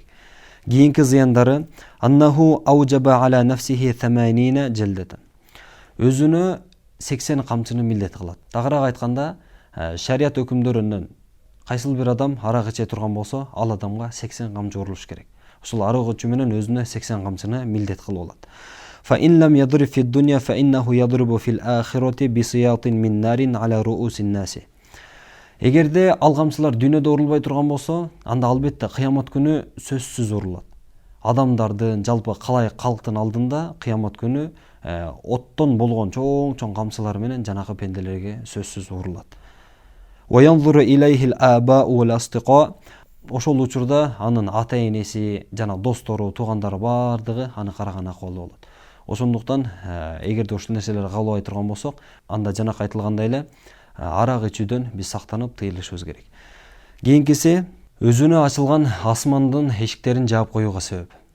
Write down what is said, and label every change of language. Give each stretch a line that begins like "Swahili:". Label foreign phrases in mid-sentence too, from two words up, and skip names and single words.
Kyrgyz: Кийинки зыяндары
Arabic: أنه أوجب على نفسه 80 جلدة.
Kyrgyz: Өзүнө 80 камчыны милдет кылат. Тагыраак айтканда, шарият өкүмдөрүнөн кайсыл бир адам арак иче турган болсо, ал адамга 80 камчы урулуш керек. Ошол арак ичүү менен өзүнө 80 камчыны милдет кылып алат.
Arabic: فإن لم يضرب في الدنيا فإنه يضرب في الآخرة بسياط من نار على رؤوس الناس.
Kyrgyz: Эгерде ал камчылар дүйнөдө урулбай турган болсо, анда албетте кыямат күнү сөзсүз урулат. Адамдардын, жалпы калай калктын алдында кыямат күнү оттон болгон чоң камчылар менен жанакы пенделерге сөзсүз урулат.
Arabic: وينظر إليه الآباء والأصدقاء.
Kyrgyz: Ошол учурда анын ата энеси жана достору, туугандары бардыгы аны караган акыбалда болот. Ошондуктан эгерде ушул нерселерди кабыл албай турган болсок, анда жанакы айтылгандай эле арак ичүүдөн биз сактанып тыйылышыбыз керек. Кийинкиси өзүнө ачылган асмандын эшиктерин жаап коюуга себеп.